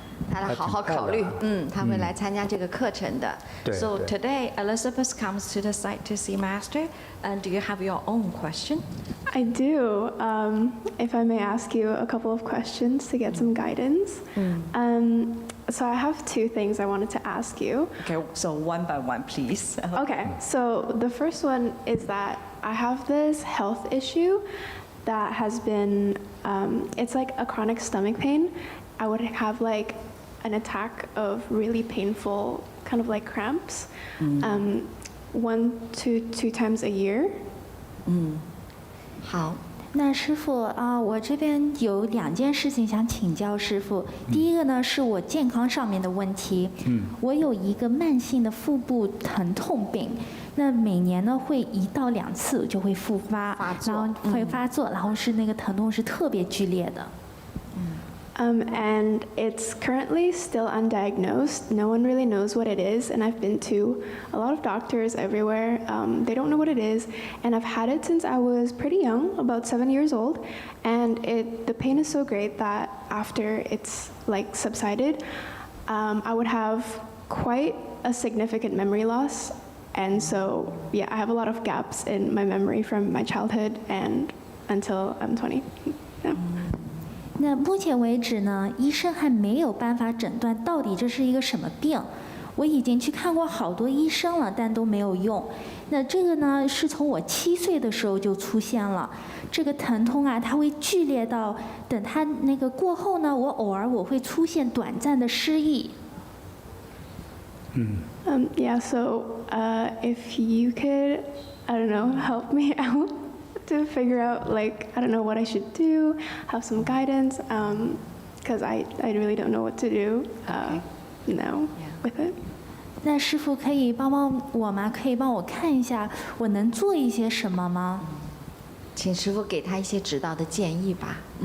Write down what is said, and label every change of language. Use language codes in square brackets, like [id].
[zh] 他来好好考虑，他会来参加这个课程的。 [en] So today, Elizabeth comes to the site to see Master. And do you have your own question? I do. If I may ask you a couple of questions to get some guidance. So I have 2 things I wanted to ask you. Okay, so one by one, please. Okay, so the first one is that I have this health issue that has been, it's like a chronic stomach pain. I would have like an attack of really painful kind of like cramps 1 to 2 times a year. [zh] 好。那师傅我这边有2件事情想请教师傅。第一个呢是我健康上面的问题。我有一个慢性的腹部疼痛病，那每年呢会1到2次就会复发，然后会发作，然后是那个疼痛是特别剧烈的。 [en] And it's currently still undiagnosed. No one really knows what it is, and I've been to a lot of doctors everywhere. They don't know what it is, and I've had it since I was pretty young, about 7 years old. And the pain is so great that after it's like subsided, I would have quite a significant memory loss. And so, yeah, I have a lot of gaps in my memory from my childhood and until I'm 20. Yeah. [zh] 那目前为止呢，医生还没有办法诊断到底这是一个什么病。我已经去看过好多医生了，但都没有用。那这个呢，是从我7岁的时候就出现了。这个疼痛啊，它会剧烈到等它那个过后呢，我偶尔会出现短暂的失忆。 [en] Yeah, so if you could, I don't know, help me out to figure out, like, I don't know what I should do, have some guidance, because I really don't know what to do now with it. [zh] 那师父可以帮帮我吗？可以帮我看一下，我能做一些什么吗？请师父给他一些指导的建议吧。